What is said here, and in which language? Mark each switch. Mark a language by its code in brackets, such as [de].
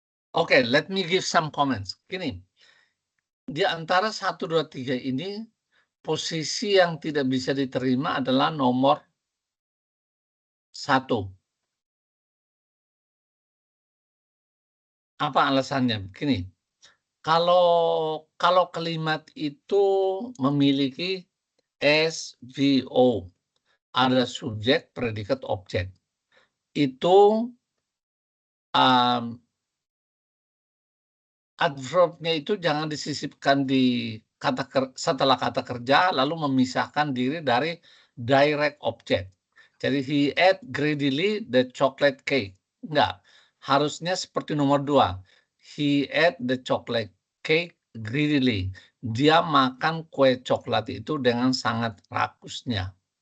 [en] Oke, let me give some comments. [id] Gini, di antara 1, 2, 3 ini, posisi yang tidak bisa diterima adalah nomor 1. Apa alasannya? Begini, kalau kalimat itu memiliki SVO, ada subjek, predikat, objek. Itu adverb-nya itu jangan disisipkan di setelah kata kerja, lalu memisahkan diri dari direct object. Jadi [en] he ate greedily the chocolate cake. [id] Enggak, harusnya seperti nomor 2. [en] He ate the chocolate cake greedily. [id] Dia makan kue coklat itu dengan sangat rakusnya.